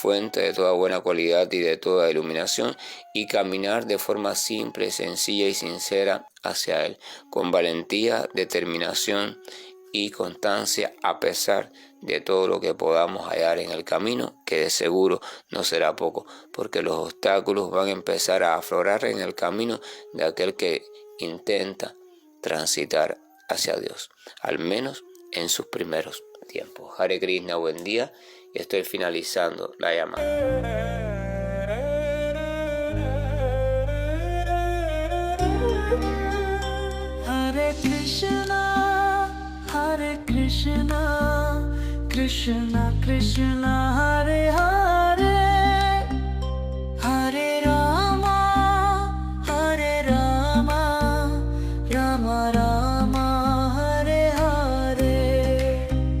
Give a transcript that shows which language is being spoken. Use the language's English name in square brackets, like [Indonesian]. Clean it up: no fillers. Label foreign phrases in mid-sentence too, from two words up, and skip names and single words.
[Spanish] fuente de toda buena cualidad y de toda iluminación, y caminar de forma simple, sencilla y sincera hacia Él, con valentía, determinación y constancia, a pesar de todo lo que podamos hallar en el camino, que de seguro no será poco, porque los obstáculos van a empezar a aflorar en el camino de aquel que intenta transitar hacia Dios, al menos en sus primeros tiempos. [Sanskrit] Hare Krishna, [Spanish] buen día, y estoy finalizando la llamada. [Sanskrit] Krishna Krishna Hare Hare Hare Rama Rama Rama Hare Hare.